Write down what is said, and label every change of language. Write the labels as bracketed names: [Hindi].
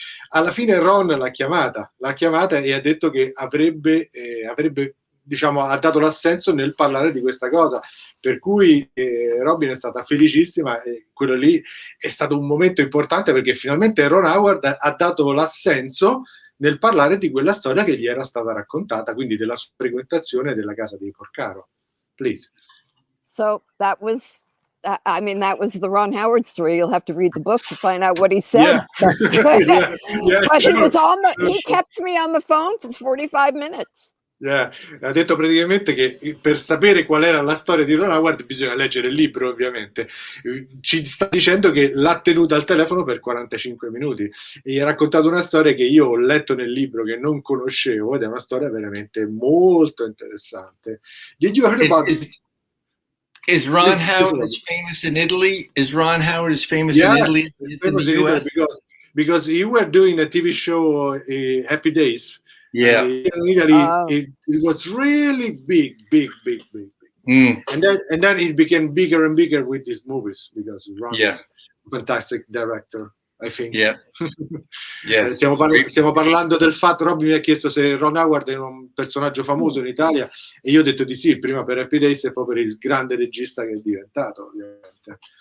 [Italian] alla fine Ron l'ha chiamata e ha detto che avrebbe diciamo, ha dato l'assenso nel parlare di questa cosa, per cui Robyn è stata felicissima, e quello lì è stato un momento importante, perché finalmente Ron Howard ha dato l'assenso nel parlare di quella storia che gli era stata raccontata, quindi della sua frequentazione della casa dei Porcaro. [English] Please. So that was the Ron Howard story. You'll have to read the book to find out what he said. Yeah. But, but Sure. he kept me on the phone for 45 minutes. Yeah. [Italian] Ha detto praticamente che per sapere qual era la storia di Ron Howard bisogna leggere il libro, ovviamente. Ci sta dicendo che l'ha tenuta al telefono per 45 minuti e gli ha raccontato una storia che io ho letto nel libro, che non conoscevo, ed è una storia veramente molto interessante. [English] Did you hear about this? Is Ron Howard as famous in Italy? Is Ron Howard as famous in Italy as in the US? because you were doing a TV show, Happy Days. Yeah. And in Italy, it was really big. And then it became bigger and bigger with these movies, because Ron is a fantastic director, I think. Yeah. Yes. [Italian] Stiamo parlando del fatto, Robyn mi ha chiesto se Ron Howard è un personaggio famoso in Italia, e io ho detto di sì, prima per Happy Days e poi per il grande regista che è diventato, ovviamente.